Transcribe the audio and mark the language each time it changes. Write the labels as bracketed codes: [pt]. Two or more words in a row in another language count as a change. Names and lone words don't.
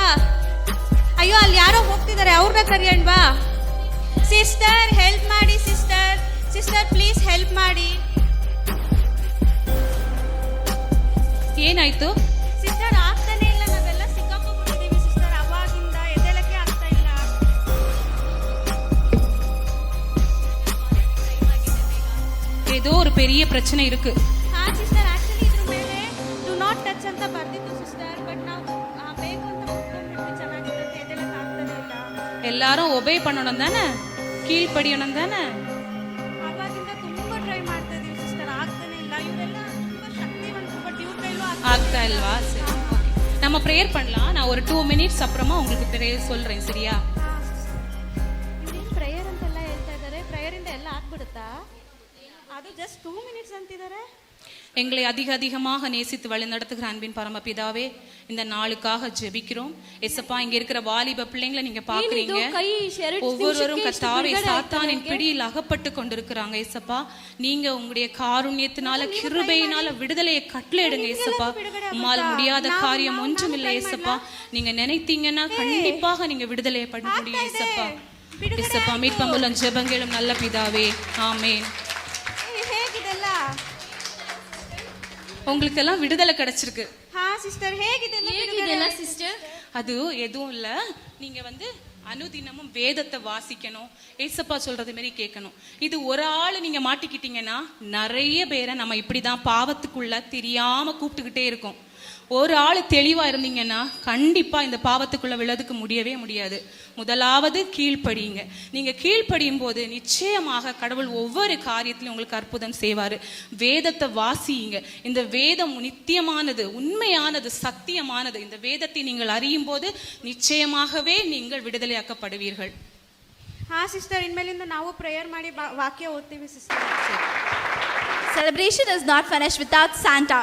[kn] ಅಯ್ಯೋ ಅಲ್ಲಿ ಯಾರೋ ಹೋಗ್ತಿದ್ದಾರೆ, ಅವ್ರನ್ನ ಕರಿಯಣ್ವಾ. [en] sister help ಮಾಡಿ, sister please help ಮಾಡಿ. [kn] ಏನಾಯ್ತು ಸಿಸ್ಟರ್ ಆಗ್ತಾನೆ ಇಲ್ಲ, ನಾವೆಲ್ಲ ಸಿಕ್ಕಾಕೊಂಡ್ಬಿಟ್ಟಿದೀವಿ ಸಿಸ್ಟರ್. ಅವಾಗಿಂದ ಎದ್ದೇಳಕ್ಕೆ ಆಗ್ತಾ ಇಲ್ಲ. [ta] ஏதோ ஒரு பெரிய பிரச்சனை இருக்கு. [kn] ಹಾ ಸಿಸ್ಟರ್, ಆಕ್ಚುಲಿ ಇದ್ರ ಮೇಲೆ [en] do not touch [kn] ಅಂತ ಬರ್ದಿತ್ತು ಸಿಸ್ಟರ್. ಬಟ್ ನಾವು ಬೇಕು ಅಂತ ಮುಟ್ಕೊಂಡ್ಬಿಟ್ವಿ, ಚೆನ್ನಾಗಿರುತ್ತೆ, ಎದ್ದೇಳಕ್ಕೆ ಆಗ್ತಾನೆ ಇಲ್ಲ. [ta] எல்லாரும் ஒபே பண்ணணும் தானே, கீழ்ப்படியணும் தானே. [kn] ಅವಾಗಿಂದ ತುಂಬಾ ಟ್ರೈ ಮಾಡ್ತಾ ಇದೀವಿ ಸಿಸ್ಟರ್, ಆಗ್ತಾನೆ ಇಲ್ಲ. ಇವರೆಲ್ಲ ತುಂಬಾ ಶಕ್ತಿವಂತರು, ಬಟ್ ಇವ್ರ ಕೈಲೂ ಆಗ್ತಾ ಇಲ್ಲವಾ? [ta] சரி, ஓகே. நம்ம ப்ரேயர் பண்ணலாம். நான் ஒரு 2 minutes அப்புறமா உங்களுக்கு ப்ரேயர் சொல்றேன், சரியா? [kn] ಇವ್ರೇನು ಪ್ರೇಯರ್ ಅಂತೆಲ್ಲ ಹೇಳ್ತಾ ಇದ್ದಾರೆ. ಪ್ರೇಯರ್ ಇಂದ ಎಲ್ಲ ಆಗ್ಬಿಡುತ್ತಾ? ಅದು [en] just 2 minutes [kn] ಅಂತಿದ್ದಾರೆ. [ta] எங்களை அதிகமாக நேசித்து வழி நடத்துகிற அன்பின் பரமபிதாவே, இந்த நாளுக்காக ஜெபிக்கிறோம். எசப்பா, இங்க இருக்கிற வாலிப பிள்ளைங்களை நீங்க பாக்குறீங்க. ஒவ்வொருவரும் கர்த்தாவே சாத்தானின் பிடியில் அகப்பட்டு கொண்டிருக்கிறாங்க. எசப்பா, நீங்க உங்களுடைய காருண்யத்தினால கிருபையினால விடுதலையை கட்டளையிடுங்க. எசப்பா, உம்மால் முடியாத காரியம் ஒன்றுமில்லை. எசப்பா, நீங்க நினைத்தீங்கன்னா கண்டிப்பாக நீங்க விடுதலையை பண்ண முடியும். எசப்பா, எசப்பா மீட்பமுள்ள ஜெபங்களும் நல்ல பிதாவே, ஆமென். [kn] ಹೇಗಿದೆಲ್ಲ? [ta] உங்களுக்கு எல்லாம் விடுதலை கிடைச்சிருக்கு. [kn] ಹಾ ಸಿಸ್ಟರ್, ಹೇಗಿದೆಲ್ಲ ಸಿಸ್ಟರ್? [ta] அது எதுவும் இல்ல, நீங்க அனுதினமும் வேதத்தை வாசிக்கணும், ஏசப்பா சொல்றது மாதிரி கேட்கணும். இது ஒரு ஆள் நீங்க மாட்டிக்கிட்டீங்கன்னா நிறைய பேரை நம்ம இப்படிதான் பாவத்துக்குள்ள தெரியாம கூப்பிட்டுக்கிட்டே இருக்கோம். ஒரு ஆள் தெளிவா இருந்தீங்கன்னா கண்டிப்பா இந்த பாவத்துக்குள்ள விழதுக்கு முடியவே முடியாது. முதலாவது கீழ்ப்படியுங்க. நீங்க கீழ்ப்படியும் போது நிச்சயமாக கடவுள் ஒவ்வொரு காரியத்திலும் உங்களுக்கு அற்புதம் செய்வாரு. வேதத்தை வாசியுங்க. இந்த வேதம் நித்தியமானது, உண்மையானது, சத்தியமானது. இந்த வேதத்தை நீங்கள் அறியும் போது நிச்சயமாகவே நீங்கள் விடுதலையாக்கப்படுவீர்கள். [kn] ಹಾ ಸಿಸ್ಟರ್, ಇನ್ಮೇಲಿಂದ ನಾವು ಪ್ರೇಯರ್ ಮಾಡಿ ವಾಕ್ಯ ಓದ್ತೀವಿ ಸಿಸ್ಟರ್. [en] Celebration is not finished without Santa.